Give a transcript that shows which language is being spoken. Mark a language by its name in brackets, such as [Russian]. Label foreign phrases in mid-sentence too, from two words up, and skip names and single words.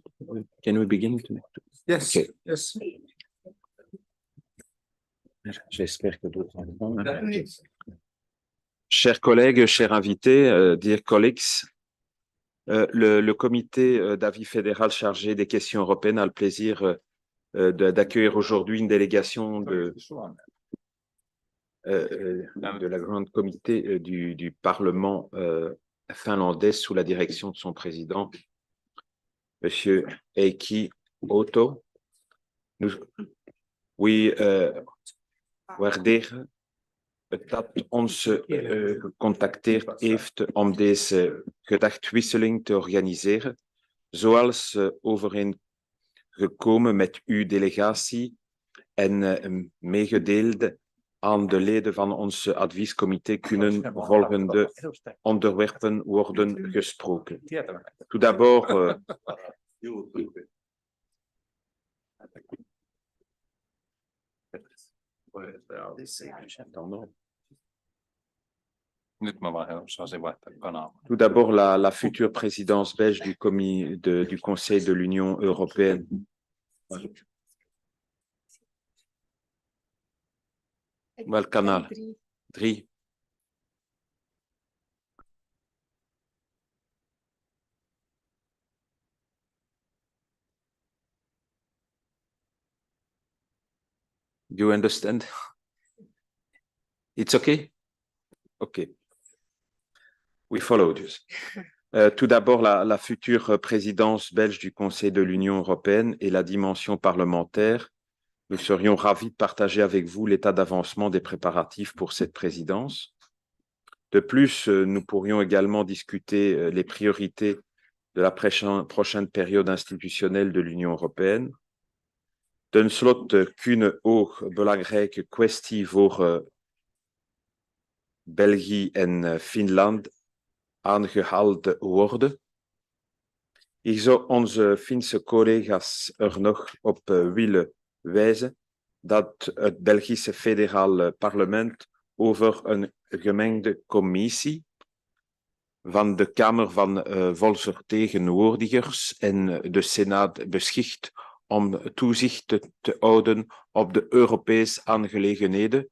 [English] Can we begin? Yes. Okay. Yes. [French] J'espère que d'autres. Chers collègues, chers invités, [English] dear colleagues, [French] le comité d'avis fédéral chargé des questions européennes a le plaisir d'accueillir aujourd'hui une délégation de la grande comité du Parlement finlandais sous la direction de son président, Monsieur Heikki Auto. [Dutch] We waarderen dat ons gecontacteerd heeft om deze gedachtwisseling te organiseren, zoals overeengekomen met uw delegatie en meegedeeld aan de leden van ons adviescomité kunnen volgende onderwerpen worden gesproken. [French] Tout d'abord, tout d'abord, la future présidence belge du Conseil de l'Union européenne. [Dutch] Welk kanaal? 3. [English] You understand? It's okay? Okay. We follow this. [French] Tout d'abord, la future présidence belge du Conseil de l'Union européenne et la dimension parlementaire. Nous serions ravis de partager avec vous l'état d'avancement des préparatifs pour cette présidence. De plus, nous pourrions également discuter les priorités de la prochaine période institutionnelle de l'Union européenne. [Dutch] Ten slotte kunnen ook belangrijke kwestie voor België en Finland aangehaald worden. Ik zou onze Finse collega's er nog op willen wijzen dat het Belgische Federaal Parlement over een gemengde commissie van de Kamer van Volksvertegenwoordigers en de Senaat beschikt om toezicht te houden op de Europese aangelegenheden.